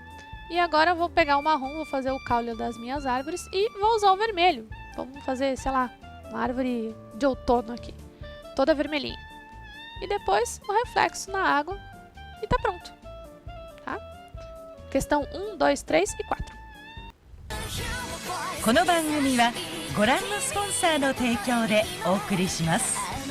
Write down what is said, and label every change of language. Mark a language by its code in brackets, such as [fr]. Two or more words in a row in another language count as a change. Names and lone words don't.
[pt] E agora eu vou pegar o marrom, vou fazer o caule das minhas árvores e vou usar o vermelho. Vamos fazer, sei lá, uma árvore de outono aqui, toda vermelhinha. E depois o reflexo na água e tá pronto, tá? Questão 1, 2, 3 e 4. [ja] この番組はご覧のスポンサーの提供でお送りします。